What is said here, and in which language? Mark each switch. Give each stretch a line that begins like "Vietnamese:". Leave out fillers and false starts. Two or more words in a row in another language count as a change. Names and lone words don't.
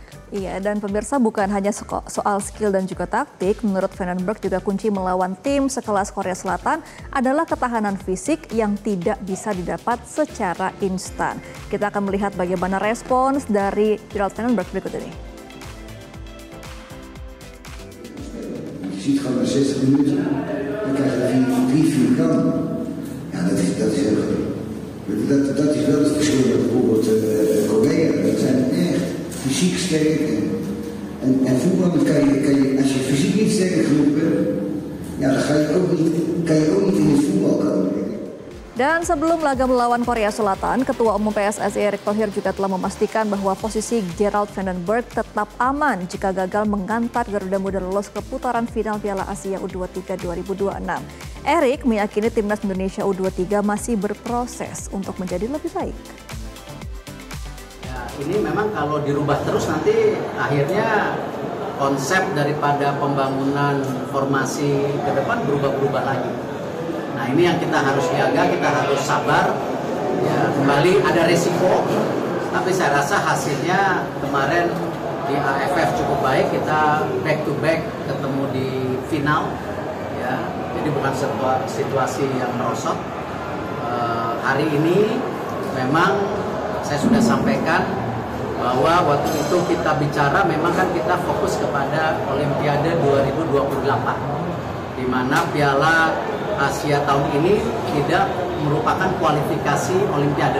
Indonesian: Iya, dan pemirsa, bukan hanya soal skill dan juga taktik. Menurut Vandenberg juga kunci melawan tim sekelas Korea Selatan adalah ketahanan fisik yang tidak bisa didapat secara instan. Kita akan melihat bagaimana respons dari Gerald Vandenberg berikut ini.
Dutch: Je ziet gewoon na 60 minuten, dan krijg je 3-4 kanten. Ja, dat is wel het verschil met bijvoorbeeld Korea. Dat zijn echt fysiek sterk. En voetballen kan je, als je fysiek niet sterk genoeg bent, ja, dan kan je ook niet in het voetbal komen.
Indonesian: Dan sebelum laga melawan Korea Selatan, Ketua Umum PSSI Erick Thohir juga telah memastikan bahwa posisi Gerald Vandenberg tetap aman jika gagal mengantar Garuda Muda lolos ke putaran final Piala Asia U23 2026. Erick meyakini Timnas Indonesia U23 masih berproses untuk menjadi lebih baik. Ya, ini memang kalau dirubah terus nanti akhirnya konsep daripada pembangunan formasi ke depan berubah-ubah lagi. Nah, ini yang kita harus jaga, kita harus sabar. Ya, kembali ada resiko, tapi saya rasa hasilnya kemarin di AFF cukup baik. Kita
English: back to back
Indonesian: ketemu di final, ya. Jadi bukan situasi yang merosot. Hari ini memang saya sudah sampaikan bahwa waktu itu kita bicara memang kan kita fokus kepada Olimpiade 2028, di mana Piala Asia tahun ini tidak merupakan kualifikasi Olimpiade.